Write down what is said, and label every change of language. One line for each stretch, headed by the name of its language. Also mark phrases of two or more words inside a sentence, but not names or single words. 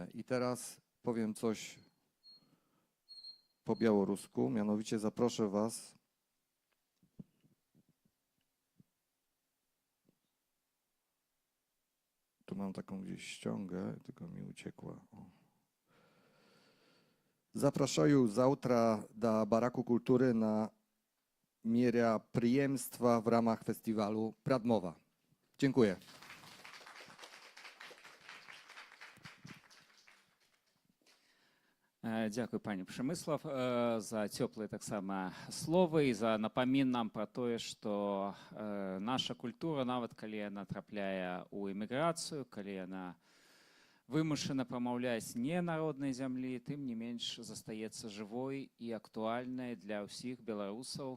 Polish: I teraz powiem coś po białorusku, mianowicie zaproszę was tu mam taką gdzieś ściągę, tylko mi uciekła. O. Zapraszаю завтра do Baraku Kultury na мероприемства w ramach festiwalu Pradmowa. Dziękuję.
Ukrainian: Дякую, пані Przemysław,
Belarusian: за цёплыя таксама словы і за напамін нам пра тое, што наша культура, нават калі яна трапляе ў эміграцыю, калі яна вымушана прамаўляць не народнай зямлі, тым не менш застаецца жывой і актуальнай для ўсіх беларусаў.